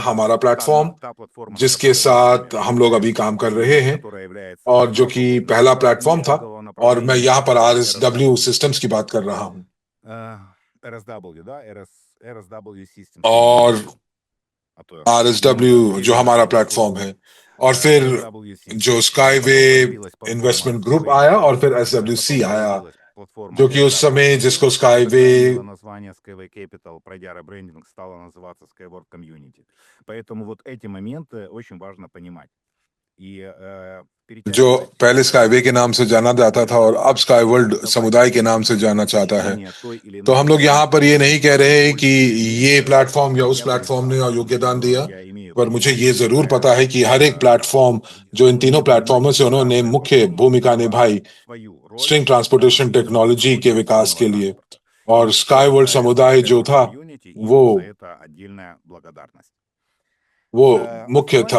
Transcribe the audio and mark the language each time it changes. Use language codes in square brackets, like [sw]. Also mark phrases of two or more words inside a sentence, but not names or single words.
[hi] हमारा प्लेटफॉर्म जिसके साथ हम लोग अभी काम कर रहे हैं, और जो कि पहला प्लेटफॉर्म था और मैं यहाँ पर RSW सिस्टम्स की बात कर रहा हूँ [ru] RSW, да, RSW Systems, [hi] और [ru] а то [hi] RSW जो हमारा प्लेटफॉर्म है और फिर [ru] RSW Systems. [hi] जो स्काईवे [ru] Появилась платформа [hi] इन्वेस्टमेंट ग्रुप [ru] Skyway [hi] आया और फिर [ru] Capital, [hi] SWC [ru] потом [hi] आया [ru] появилась платформа [hi] जो कि उस समय [ru] SWC, [hi] जिसको स्काईवे [ru] сохранила название Skyway Capital, пройдя ребрендинг, стала называться Skyward Community. Поэтому вот эти моменты очень важно понимать. И [hi] जो पहले स्काईवे के नाम से जाना जाता था और अब स्काई वर्ल्ड समुदाय के नाम से जाना चाहता है, तो हम लोग यहाँ पर ये नहीं कह रहे कि ये प्लेटफॉर्म या उस प्लेटफॉर्म ने योगदान दिया, पर मुझे ये जरूर पता है कि हर एक प्लेटफॉर्म जो इन तीनों प्लेटफॉर्मों से उन्होंने मुख्य भूमिका निभाई स्ट्रिंग ट्रांसपोर्टेशन टेक्नोलॉजी के विकास के लिए, और स्काई वर्ल्ड समुदाय जो था वो मुख्य था।